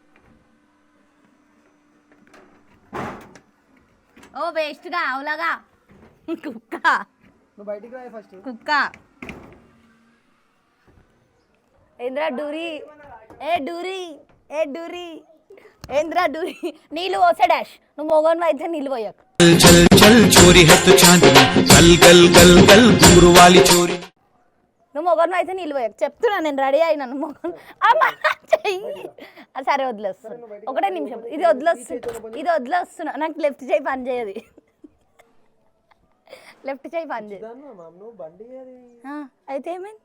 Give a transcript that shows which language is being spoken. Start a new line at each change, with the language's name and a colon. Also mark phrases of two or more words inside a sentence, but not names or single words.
Telugu: ఓ వేస్ట్గా అవులాగా కుక్క. నువ్వు బయటికి రాయి ఫస్ట్. కుక్క ఏంద్రా డూరి, ఏ డూరి ఏంద్రా డూరి. నీళ్ళు పోసే డాష్, నువ్వు మొగన్ అయితే నీళ్ళు పోయాక.
Hindi: चल चल चोरी है तो चांदनी गल गल गल गल घुंघरू वाली चोरी.
Telugu: నువ్వు మొగన్ అయితే నీళ్ళు పోయాక చెప్తున్నా, నేను రెడీ అయినా. నువ్వు మొగన్ చెయ్యి. సరే వదిలేస్తున్నా, ఒకటే నిమిషం. ఇది వదిలేస్తున్నా. నాకు లెఫ్ట్ చేయి పని చేయదు, లెఫ్ట్ చేయి పని చేయదు. నువ్వు బండి అయితే ఏమైంది?